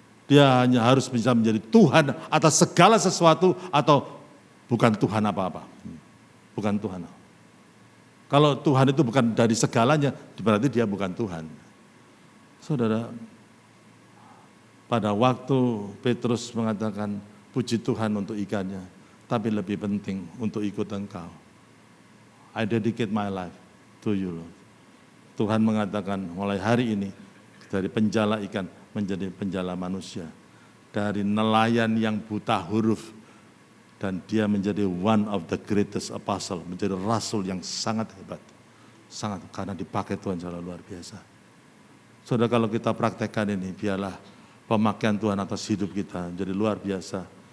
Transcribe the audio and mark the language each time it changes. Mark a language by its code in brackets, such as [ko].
[id] Dia hanya harus bisa menjadi Tuhan atas segala sesuatu atau bukan Tuhan apa-apa. Bukan Tuhan. Kalau Tuhan itu bukan dari segalanya, berarti dia bukan Tuhan. Saudara, pada waktu Petrus mengatakan, puji Tuhan untuk ikannya, tapi lebih penting untuk ikut Engkau. [en] I dedicate my life to you, Lord. [id] Tuhan mengatakan mulai hari ini, dari penjala ikan menjadi penjala manusia. Dari nelayan yang buta huruf, dan dia menjadi [en] one of the greatest apostle, [id] menjadi rasul yang sangat hebat. Sangat, karena dipakai Tuhan secara luar biasa. Saudara, kalau kita praktekkan ini, biarlah pemakaian Tuhan atas hidup kita menjadi luar biasa.